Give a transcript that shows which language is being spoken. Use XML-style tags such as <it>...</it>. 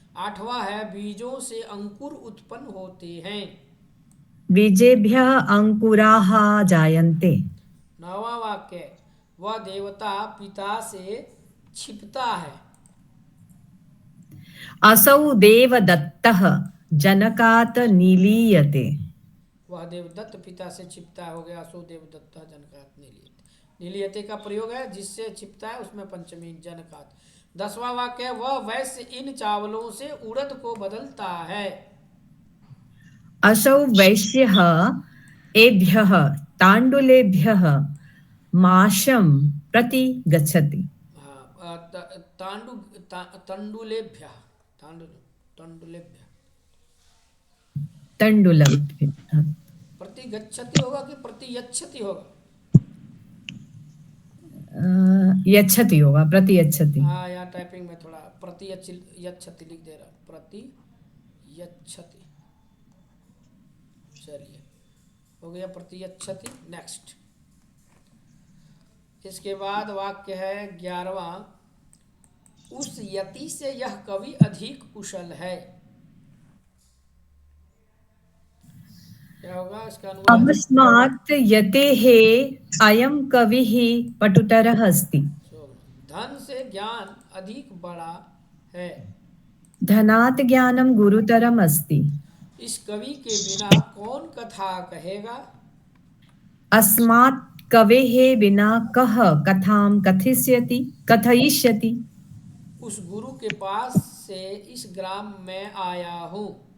<hi>8वां है बीजों से अंकुर उत्पन्न होते हैं।</hi> <sa>बीजेभ्यः अंकुराः जायन्ते।</sa> <hi>9वां वाक्य वह देवता पिता से छिपता है।</hi> <sa>असौ देवदत्तः जनकात् निलीयते।</sa> <hi>वह देवदत्त पिता से छिपता हो गया।</hi> <sa>असो देवदत्त जनकात निलीयते।</sa> <hi>निलीयते का प्रयोग है जिससे छिपता है, उसमें पंचमी जनकात। 10वां वाक्य है वह वैश्य इन चावलों से उड़द को बदलता है।</hi> <sa>असौ वैश्यः एभ्यः ताण्डुलेभ्यः माशं प्रति गच्छति।</sa> <hi>हाँ,</hi> <sa>तंडुलेभ्यः तंडुलेभ्यः तंडुलम।</sa> <hi>प्रतिगच्छति होगा कि प्रतियच्छति होगा? यच्छति होगा, प्रति यच्छति। हाँ, यहाँ टाइपिंग में थोड़ा यच्छति लिख दे रहा, प्रतियच्छति। चलिए, हो गया प्रतियच्छति। नेक्स्ट, इसके बाद वाक्य है 11वां, उस यति से यह कवि अधिक कुशल है। क्या होगा इसका अनुवाद?</hi> <sa>अमस्मात् यतेः अयं कविः पटुतरः अस्ति।</sa> <hi>धन से ज्ञान अधिक बड़ा है।</hi> <sa>धनात् ज्ञानं गुरुतरम् अस्ति।</sa> <hi>इस कवि के बिना कौन कथा कहेगा?</hi> <sa>अस्मात् कवेः बिना कः कथां कथयिष्यति।</sa> <hi>उस गुरु के पास से इस ग्राम में आया हूँ।</hi>